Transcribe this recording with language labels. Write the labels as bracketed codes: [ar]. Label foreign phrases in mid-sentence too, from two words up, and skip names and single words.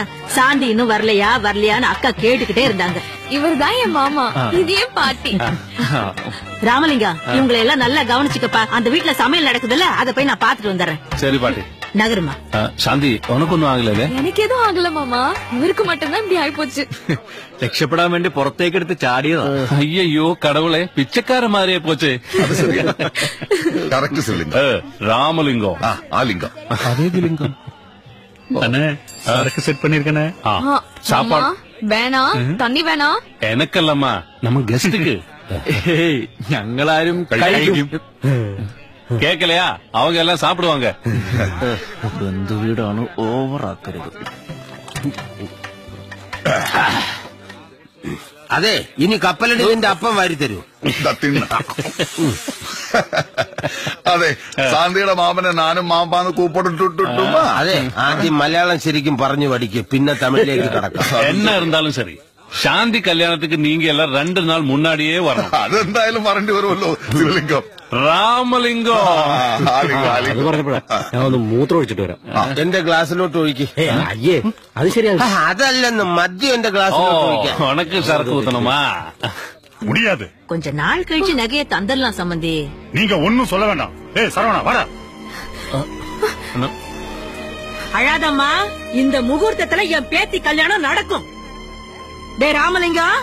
[ta] சாந்தி இன்னும் வரலையான்னு அக்கா கேட்டுக்கிட்டே இருந்தாங்க. இவர்தான் என் மாமா, இதே பாட்டி. ராமலிங்கா, இவங்களை எல்லாம் நல்லா கவனிச்சுக்கப்பா. அந்த வீட்டுல சமையல் நடக்குதுல்ல, அதை போய் நான் பாத்துட்டு வந்துடுறேன். சரி பாட்டி. நகருமா. சாந்தி, உனக்கு ஒன்னும் ஆகல? எனக்கு எதுவும் ஆகல மாமா, இவருக்கு மட்டும்தான் இப்படி ஆயிப்போச்சு. [ml] രക്ഷപ്പെടാൻ വേണ്ടി പുറത്തേക്ക് എടുത്ത് ചാടിയതാ. [ta] ஐயோ கடவுளே, பிச்சைக்கார மாதிரியே போச்சு. கரெக்ட் சிவலிங்கம். ராமலிங்கம். ஆலிங்கம். அதே லிங்கம். [ml] അണ്ണേ സാരൊക്കെ സെറ്റ് பண்ணிருக்கனே. [ta] சாப்பாடு வேணாம், தண்ணி வேணாம். எனக்கல்லம்மா, நம்ம கெஸ்டுக்கு. [ml] ഏയ് ഞങ്ങളാരും കഴിക്കും. [ta] கேக்கலையா? அவங்க எல்லாம் சாப்பிடுவாங்க. [ml] ബന്ധുവീടാണ് ഓവറാക്കരുത്. അതെ, ഇനി കപ്പലടി നിന്റെ അപ്പം വാരി തരൂ. അതെ, ശാന്തിയുടെ മാമനെ നാനും മാമ്പാന്ന് കൂപ്പിട്ടുട്ടുമാ. അതെ, ആദ്യം മലയാളം ശരിക്കും പറഞ്ഞു പഠിക്കും, പിന്നെ തമിഴിലേക്ക് കടക്കാം. [ta] என்ன இருந்தாலும் சரி, சாந்தி கல்யாணத்துக்கு நீங்க எல்லாம் 2 நாள் முன்னாடியே வரணும். [ml] അതെന്തായാലും വരേണ്ടി വരുമല്ലോ ശിവലിംഗം. ராமலிங்கம். അത് പറഞ്ഞപ്പോഴാ ഞാൻ ഒന്ന് മൂത്രം ഒഴിച്ചിട്ട് വരാം. എന്റെ ഗ്ലാസ്സിലോട്ട് ഒഴിക്ക്. അയ്യേ അത് ശരിയാണ്. അതല്ലെന്ന് മദ്യം എന്റെ ഗ്ലാസ്സിലോട്ട് ഒഴിക്കാം. [ta] உனக்கு சரக்கு ஊத்தணுமா? முடியாது. கொஞ்ச நாள் கழிச்சு நகையை தந்துடலாம் சம்பந்தி. நீங்க ஒன்னும் சொல்ல வேண்டாம். ஏய் சரவணா வாடா. அழாதம்மா, இந்த முகூர்த்தத்துல என் பேத்தி கல்யாணம் நடக்கும். டே ராமலிங்கம்,